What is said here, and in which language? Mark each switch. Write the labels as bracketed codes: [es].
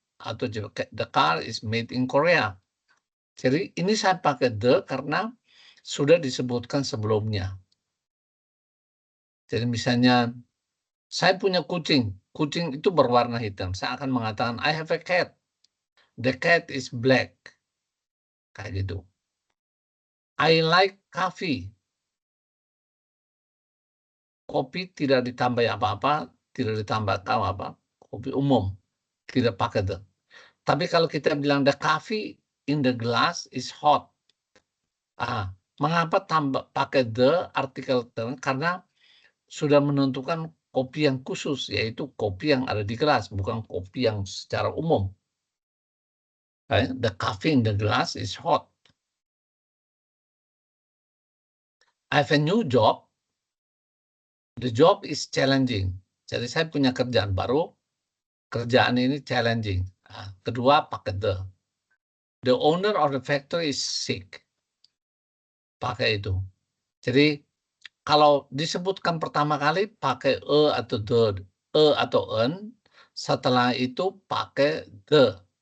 [en] Atau the car is made in Korea. [id] Jadi ini saya pakai the karena sudah disebutkan sebelumnya. Jadi misalnya saya punya kucing. Kucing itu berwarna hitam. Saya akan mengatakan I have a cat. [en] The cat is black. Kayak gitu. I like coffee. [id] Kopi tidak ditambah apa-apa, tidak ditambah apa. Kopi umum. Tidak pakai the. [en] Tapi kalau kita bilang the coffee in the glass is hot. [id] Mengapa pakai the artikel term? Karena sudah menentukan kopi yang khusus, yaitu kopi yang ada di gelas, bukan kopi yang secara umum. [en] The coffee in the glass is hot. I have a new job. The job is challenging. [id] Jadi saya punya kerjaan baru, kerjaan ini challenging. Kedua pakai the. [en] The owner of the factory is sick. [id] Pakai itu. Jadi kalau disebutkan pertama kali pakai atau the, atau an, setelah itu pakai the.